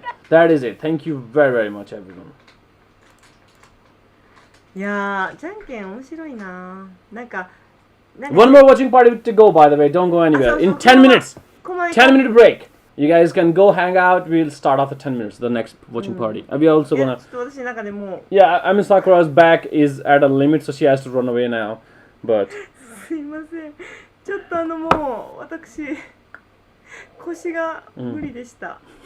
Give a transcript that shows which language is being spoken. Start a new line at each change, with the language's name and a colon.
English: That is it. Thank you very, very much, everyone.
Japanese: いやー、じゃんけん面白いな。なんか
English: One more watching party to go, by the way. Don't go anywhere. In 10 minutes. 10-minute break. You guys can go hang out. We'll start after 10 minutes. The next watching party. And we are also gonna. Yeah, Emi Sakura's back is at a limit, so she has to run away now. But.
Japanese: すいません。ちょっともう私腰が無理でした。